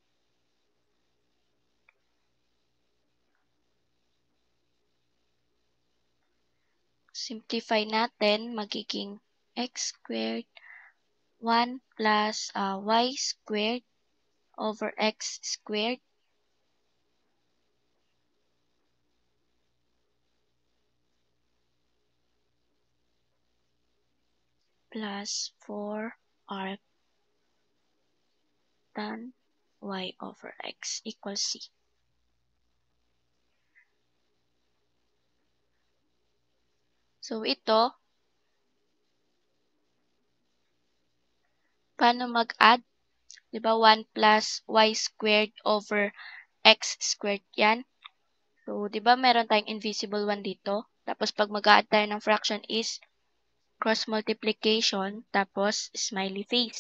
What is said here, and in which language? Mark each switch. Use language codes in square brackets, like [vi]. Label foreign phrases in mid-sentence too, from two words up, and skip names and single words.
[tl] Simplify natin, magiging [en] x squared 1 plus y squared over x squared plus 4 arc tan y over x equals c. [tl] So, ito, paano mag-add? Diba [en] 1 plus y squared over x squared [tl] yan? So, diba meron tayong invisible 1 dito? Tapos, pag mag-add tayo ng fraction is [en] cross multiplication, [tl] tapos [en] smiley face.